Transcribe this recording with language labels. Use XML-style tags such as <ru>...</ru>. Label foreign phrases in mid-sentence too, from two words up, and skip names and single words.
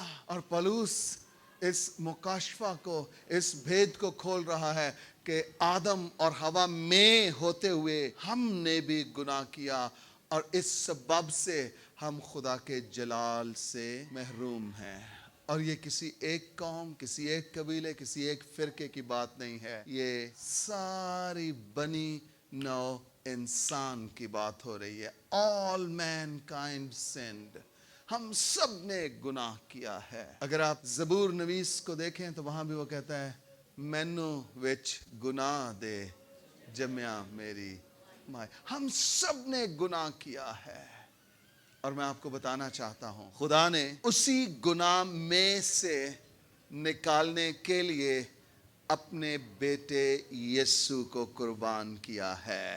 <ur>اور پولس اس مکاشفہ کو، اس بھید کو کھول رہا ہے کہ آدم اور حوا میں ہوتے ہوئے ہم نے بھی گناہ کیا اور اس سبب سے ہم خدا کے جلال سے محروم ہیں. اور یہ کسی ایک قوم، کسی ایک قبیلے، کسی ایک فرقے کی بات نہیں ہے، یہ ساری بنی نو انسان کی بات ہو رہی ہے.</ur> <en>All mankind sinned.</en> <ur>ہم سب نے گناہ کیا ہے. اگر آپ زبور نویس کو دیکھیں تو وہاں بھی وہ کہتا ہے</ur> <pa>مینو وچ گناہ دے جمیا میری ماں.</pa> <ur>ہم سب نے گناہ کیا ہے. اور میں آپ کو بتانا چاہتا ہوں خدا نے اسی گناہ میں سے نکالنے کے لیے اپنے بیٹے یسوع کو قربان کیا ہے.</ur>